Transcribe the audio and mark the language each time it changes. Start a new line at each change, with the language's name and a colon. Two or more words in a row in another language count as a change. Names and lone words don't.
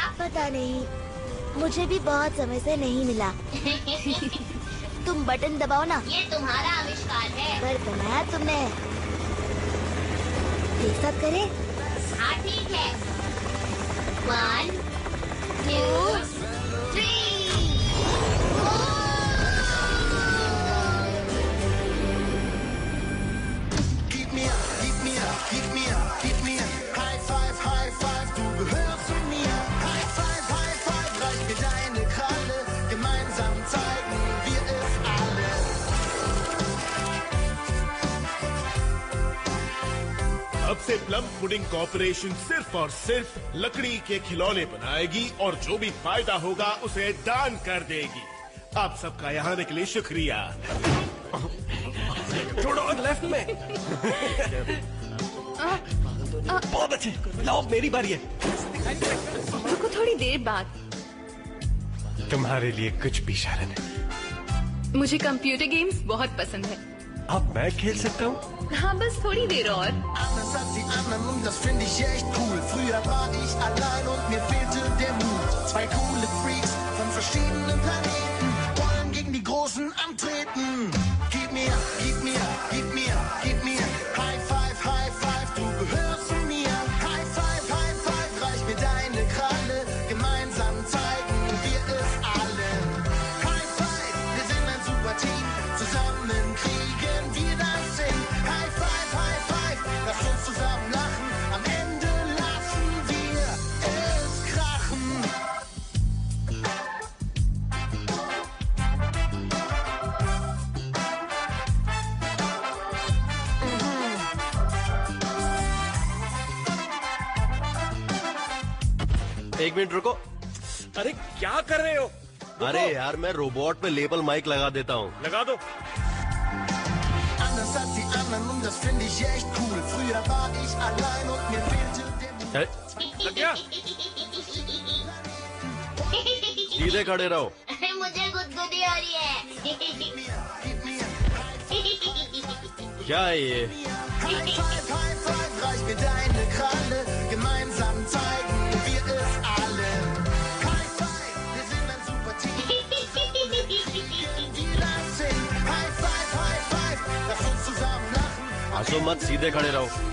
Hindi: पता नहीं, मुझे भी बहुत समय से नहीं मिला। तुम बटन दबाओ ना। ये तुम्हारा आविष्कार है। पर बनाया तुमने। एक साथ करें? हाँ ठीक है। 1, 2, 3।
German: Gib mir, gib mir, gib mir, gib mir.
English: High five, high five,
German: du gehörst zu mir.
English: High five,
German: reich mir deine Kralle. Gemeinsam zeigen wir es alle.
Hindi: अब से प्लम पुडिंग कॉर्पोरेशन सिर्फ और सिर्फ लकड़ी के खिलौने बनाएगी और जो भी फायदा होगा उसे दान कर देगी। आप सबका यहाँ आने के लिए शुक्रिया। छोड़ो, लेफ्ट में। बहुत अच्छे, लाओ मेरी बारी है। रुको, थोड़ी देर बाद। तुम्हारे लिए कुछ भी शारन है। मुझे
English: computer games
Hindi: बहुत पसंद है। अब मैं खेल सकता हूँ? हाँ, बस थोड़ी देर और।
German: Anders als die anderen und das finde ich echt cool. Früher war ich allein und mir fehlte der Mut. 2 coole Freaks von verschiedenen Planeten wollen gegen die Großen antreten. Gib mir, gib mir, gib mir, gib mir.
English: High five,
German: du gehörst zu mir.
English: High five,
German: reich mir deine Kralle. Gemeinsam zeigen wir es allen.
English: High five,
German: wir sind ein super Team. Zusammen kriegen wir das hin.
English: High five,
German: lass uns zusammen lachen. Am Ende lassen wir es krachen.
Hindi: एक मिनट रुको। अरे क्या कर रहे हो? अरे यार, मैं रोबोट पे लेबल माइक लगा देता हूँ। लगा दो।
German: Anders als die anderen und das finde ich echt cool. Früher war ich allein und mir fehlte der Mut.
Hindi: लग गया? सीधे खड़े रहो। मुझे गुदगुदी हो रही है। क्या है ये?
English: High five,
German: reich mir deine Kralle. Gemeinsam zeigen wir es allen.
English: High five,
German: wir sind ein super Team. Wir das hin.
English: High five,
German: lass uns zusammen lachen.
Hindi: हंसो मत, सीधे खड़े रहो।